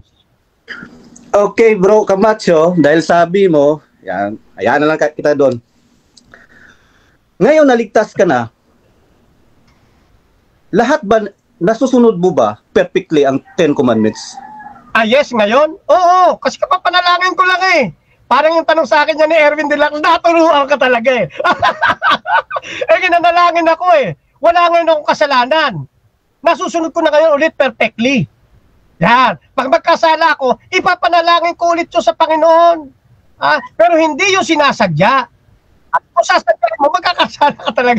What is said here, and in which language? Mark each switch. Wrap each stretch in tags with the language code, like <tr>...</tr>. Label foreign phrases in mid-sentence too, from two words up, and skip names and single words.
<tl>Okay, Bro Camacho, dahil sabi mo, hayaan na lang kita doon. Ngayon naligtas ka na, lahat ba, nasusunod mo ba perfectly ang 10 Commandments? Yes, ngayon? Oo, kasi kapapanalangin ko lang eh. Parang yung tanong sa akin niya ni Erwin de la Cruz, naturuan ka talaga eh. Ginanalangin ako eh. Wala ngayon akong kasalanan. Nasusunod ko na ngayon ulit perfectly. Yan. Pag magkasala ako, ipapanalangin ko ulit yun sa Panginoon. Pero hindi yung sinasadya. At kung sasadya mo, magkakasala ka talaga.</tl>